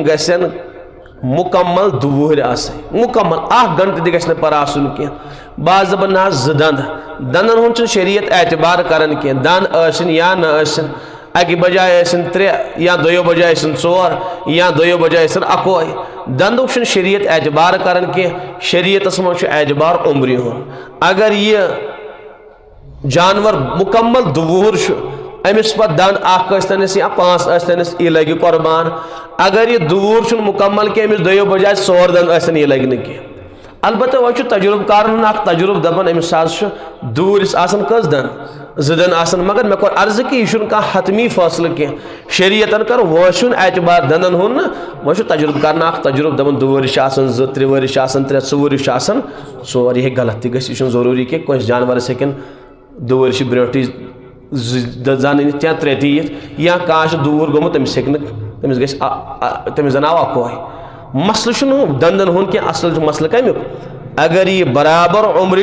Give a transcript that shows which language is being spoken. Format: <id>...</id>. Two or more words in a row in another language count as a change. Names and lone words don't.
<ks>گژھن مکمل 2 وُہر آسن مکمل 1 گھنٹہ تہ گژھِ نہٕ پر آسن کینٛہہ بعض دپان نہ حظ 2 دند دندن ہُنٛد چھُنہٕ شریعت اعتبار کران کینٛہہ دند ٲسِن یا نہ ٲسِن اکہ بجائے ٲسِن 3 یا دویو بجائے ٲسِن 4 یا دویو بجائے ٲسِن 1 دندُک چھُنہٕ شریعت اعتبار کران کینٛہہ شریعتس منٛز چھُ اعتبار عمرِ ہُنٛد اگر یہ جانور مکمل 2 وُہر چھُ امس پتہ دند 1 ٲسۍتنس یا 5 ٲسۍتنس یہ لگہِ قربان اگر یہ 2 وُہر چھُنہٕ مکمل کینٛہہ امس دویو بجائے 4 دند ٲسۍتن یہ لگہِ نہٕ کینٛہہ البتہ وہ تجربہ کارن تجربہ دپان امس حظ دوٗرِس آسان کٔژ دند 2 دند آسان مگر مے کور عرض کہ یہ کانٛہہ حتمی فٲصلہٕ کینٛہہ شریعتن کر وٲسُن اعتبار دندن ہُنٛد نہٕ وہ تجربہ کرن تجربہ دپان 2 ؤری آسان 2 3 ؤری آسان 3 4 ؤری آسان 4 یہ غلط تہ گژھِ یہ ضروری کہ کٲنٛسہِ جانورس ہیٚکن 2 ؤری برونٹھٕے زن أنِتھ یا 3 تہِ یِتھ یا کانٛہہ دوٗر گوٚمُت تٔمِس ہیٚکہِ نہٕ تٔمِس گژھِ تٔمِس زن آو 1 مسلہٕ چھُنہٕ دندن ہُنٛد کینٛہہ اصل چھُ مسلہٕ کمیُک اگر یہ برابر عمر</ks>